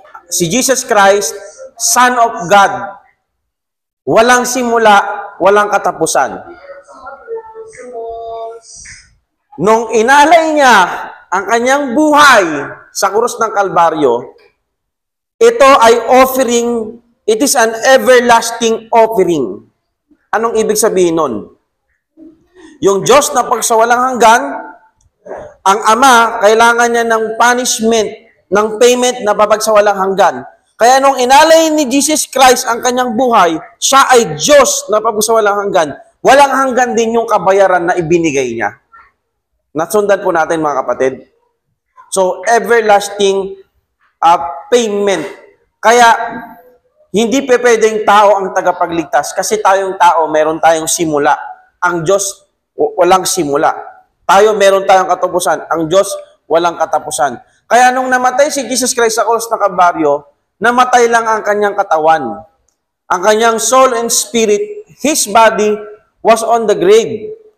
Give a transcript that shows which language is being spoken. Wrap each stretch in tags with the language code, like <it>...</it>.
<tl>Si Jesus Christ, Son of God, walang simula, walang katapusan. Nung inalay niya ang kanyang buhay sa krus ng Kalbaryo, ito ay offering.</tl> <en>It is an everlasting offering.</en> <tl>Anong ibig sabihin nun? Yung Diyos na pagsawalang hanggan, Ang Ama, kailangan niya ng punishment, ng payment na babag sa walang hanggan. Kaya nung inalay ni Jesus Christ ang kanyang buhay, siya ay Diyos na babag sa walang hanggan. Walang hanggan din yung kabayaran na ibinigay niya. Nasundan po natin mga kapatid.</tl> <en>So, everlasting payment.</en> <tl>Kaya, hindi pwedeng tao ang tagapagligtas kasi tayong tao, meron tayong simula. Ang Diyos, walang simula. Tayo, meron tayong katapusan. Ang Diyos, walang katapusan. Kaya nung namatay si Jesus Christ sa cross ng Kalbaryo, namatay lang ang kanyang katawan. Ang kanyang</tl> <en>soul and spirit, his body was on the grave.</en>